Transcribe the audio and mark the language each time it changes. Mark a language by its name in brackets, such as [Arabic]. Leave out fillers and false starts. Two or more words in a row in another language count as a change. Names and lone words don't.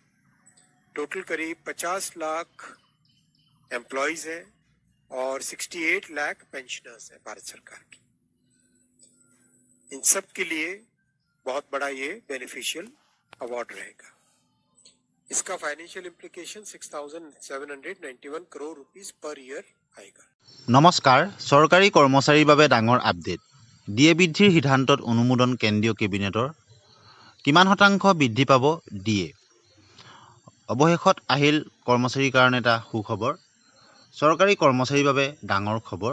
[Hindi] टोटल करीब 50 लाख एम्प्लॉयज हैं और 68 लाख पेंशनर्स हैं भारत सरकार की। इन सब के लिए बहुत बड़ा ये [English] beneficial award [Hindi] रहेगा। इसका [English] financial implication [Hindi] 6,791 करोड़ [English] rupees per year [Hindi] आएगा। [Assamese] নমস্কাৰ, চৰকাৰী কৰ্মচাৰীৰ বাবে ডাঙৰ আপডেট। DA বৃদ্ধিৰ সিদ্ধান্তত অনুমোদন কেন্দ্ৰীয় কেবিনেটৰ। কিমান শতাংশ বৃদ্ধি পাব DA? অৱশেষত আহিল কৰ্মচাৰীৰ কাৰণে এটা সুখবৰ। চৰকাৰী কৰ্মচাৰীৰ বাবে ডাঙৰ খবৰ।